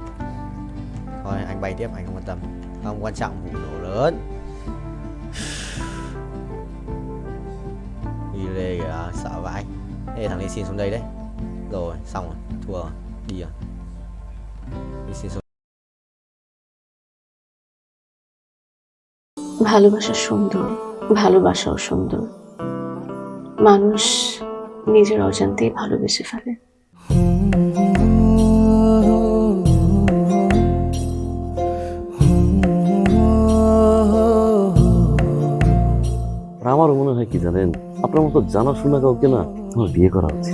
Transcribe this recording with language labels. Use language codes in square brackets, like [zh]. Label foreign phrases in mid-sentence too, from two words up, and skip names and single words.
[vi] Thôi anh bay tiếp, anh không quan tâm. Không quan trọng vụ nổ lớn. Đi lê kìa, sợ vãi. Ê thằng này xin xuống đây đấy. Rồi xong rồi, thua rồi, đi rồi. Đi xin xuống. [bn] ভালোবাসা সুন্দর, ভালোবাসাও সুন্দর। মানুষ নিজের অজান্তেই ভালোবেসে ফেলে। আমারও মনে হয় কি জানেন, আপনার মতো জানাশোনা কাউকে না আমার বিয়ে করা উচিত।